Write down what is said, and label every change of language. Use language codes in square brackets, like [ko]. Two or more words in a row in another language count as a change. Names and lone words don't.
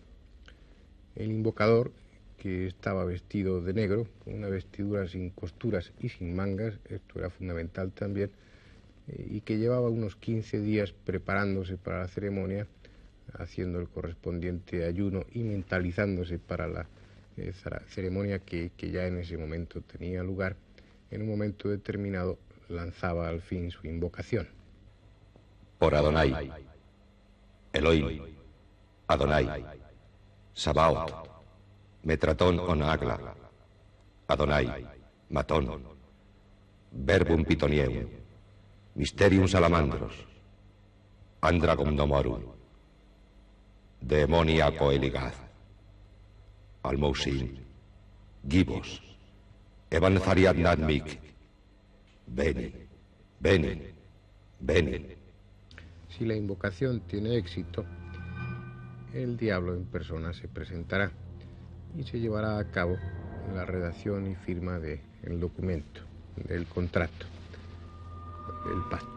[es] El invocador, que estaba vestido de negro, con una vestidura sin costuras y sin mangas, esto era fundamental también, y que llevaba unos 15 días preparándose para la ceremonia, haciendo el correspondiente ayuno y mentalizándose para la ceremonia que ya en ese momento tenía lugar. En un momento determinado lanzaba al fin su invocación. Por Adonai, Elohim, Adonai, [la] Sabaoth, Metratón Onagla, Adonai, Matón, Verbum Pitoniem, Mysterium Salamandros, Andragum Domorum, Demoniaco Eligaz, Almousin, Gibos, Evanzariad Nadmik, Beni, Beni, Beni. [es] Si la invocación tiene éxito, el diablo en persona se presentará y se llevará a cabo la redacción y firma del documento, del contrato, del pacto.